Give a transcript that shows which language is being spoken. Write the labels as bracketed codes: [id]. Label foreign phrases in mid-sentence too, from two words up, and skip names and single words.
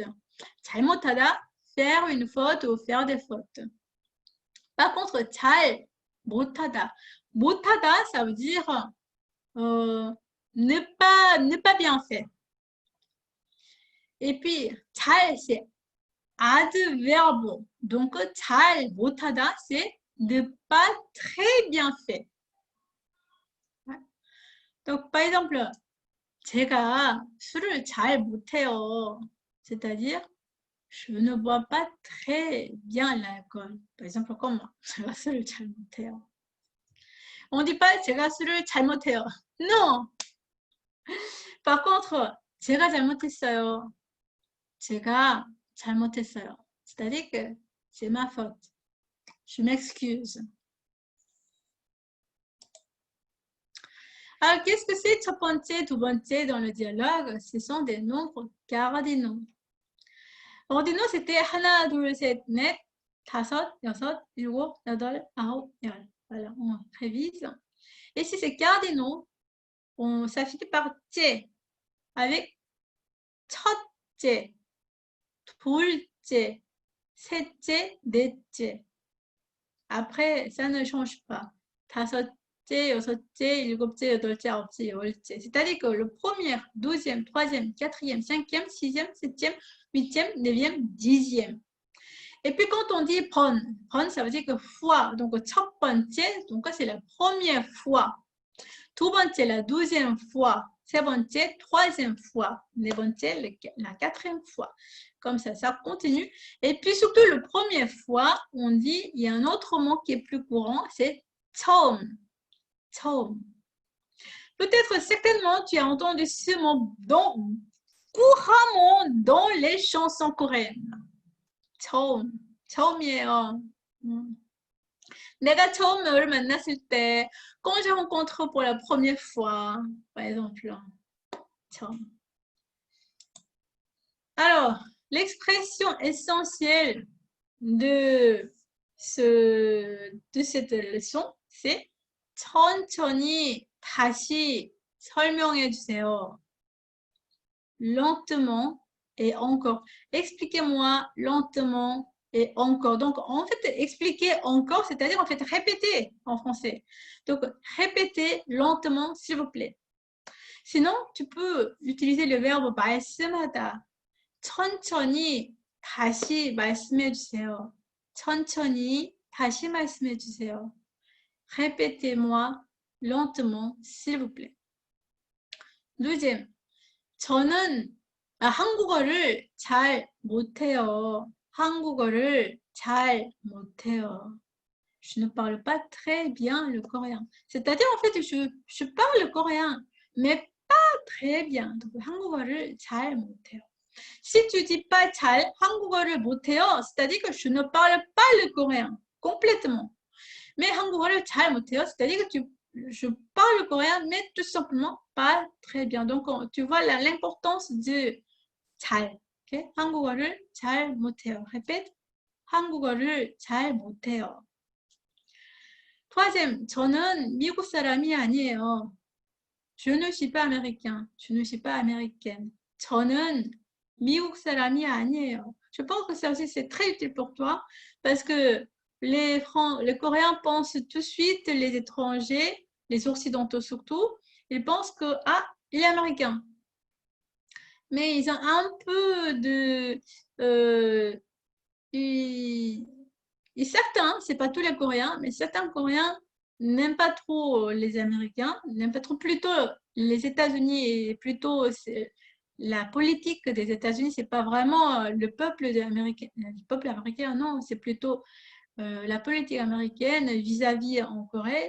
[fr] 잘못하다, faire une faute ou faire des fautes. Par contre, [ko] 잘 못하다, 못하다, [fr] ça veut dire ne pas bien fait. Et puis, 잘, c'est adverbe. Donc, [ko] 잘, 못하다, [fr] c'est ne pas très bien fait. Donc, par exemple, [ko] 제가 술을 잘 못해요. [fr] C'est-à-dire, je ne bois pas très bien l'alcool. Par exemple, comme moi, [ko] 제가 술을 잘 못해요. [fr] On dit pas [ko] 제가 술을 잘못해요. [fr] Non. Par contre, [ko] 제가 잘못했어요. 제가 잘못했어요. [fr] C'est-à-dire que c'est ma faute. Je m'excuse. Alors, qu'est-ce que c'est [ko] 첫 번째, 두 번째 [fr] dans le dialogue? Ce sont des nombres cardinaux. [ko] ordinaux, c'était 하나, 둘, 셋, 넷, 다섯, 여섯, 일곱, 여덟, 아홉, 열. [fr] Voilà, on révise. Et si c'est cardinaux, ça finit par 째, avec [ko] 첫째, 둘째, 셋째, 넷째. [fr] Après, ça ne change pas. [ko] 다섯째, 여섯째, 일곱째, 여덟째, 아홉째, 열째. [fr] C'est-à-dire que le premier, douzième, troisième, quatrième, cinquième, sixième, septième, huitième, neuvième, dixième. Et puis quand on dit 번, ça veut dire que fois. [ko] Donc 첫 번째, [fr] donc c'est la première fois. [ko] 두 번째, [fr] la douzième fois. [ko] 세 번째, [fr] troisième fois. [ko] 네 번째, [fr] la quatrième fois. Comme ça continue. Et puis surtout, le première fois, on dit, il y a un autre mot qui est plus courant, c'est 처음. [ko] 처음. [fr] Peut-être, certainement, tu as entendu ce mot couramment dans les chansons coréennes. [ko] 처음. 처음이에요. 내가 처음 너를 만났을 때, [fr] quand je rencontre pour la première fois, par exemple. 처음. Alors, l'expression essentielle de cette leçon, c'est [ko] 천천히 다시 설명해 주세요. [fr] Lentement et encore. Expliquez-moi lentement et encore. Donc, en fait, expliquer encore, c'est-à-dire en fait répéter en français. Donc, répétez lentement, s'il vous plaît. Sinon, tu peux utiliser le verbe 말씀하다. [ko] 천천히 다시 말씀해 주세요. 천천히 다시 말씀해 주세요. [fr] Répétez-moi lentement, s'il vous plaît. Deuxième, [ko] 저는 한국어를 잘 못해요. 한국어를 잘 못해요. [fr] Je ne parle pas très bien le coréen. C'est-à-dire, en fait, je parle le coréen, mais pas très bien. Donc, [ko] 한국어를 잘 못해요. [fr] Si tu dis pas [ko] 잘, 한국어를 못해요, [fr] c'est-à-dire que je ne parle pas le coréen complètement. [ko] Mais 한국어를 잘 못해요, [fr] c'est-à-dire que je parle le coréen, mais tout simplement pas très bien. Donc, tu vois l'importance de 잘. [ko] Okay? 한국어를 잘 못해요. Répète. 한국어를 잘 못해요. Troisième, 저는 미국 사람이 아니에요. [fr] Je ne suis pas américain. Je ne suis pas américaine. [ko] 저는 미국 사람이 아니에요. [fr] Je pense que ça aussi c'est très utile pour toi parce que les Coréens pensent tout de suite, les étrangers, les occidentaux surtout, ils pensent que il est américain. Mais ils ont un peu de certains, c'est pas tous les Coréens, mais certains Coréens n'aiment pas trop les Américains, n'aiment pas trop plutôt les États-Unis et plutôt la politique des États-Unis, c'est pas vraiment le peuple américain, non, c'est plutôt la politique américaine vis-à-vis en Corée.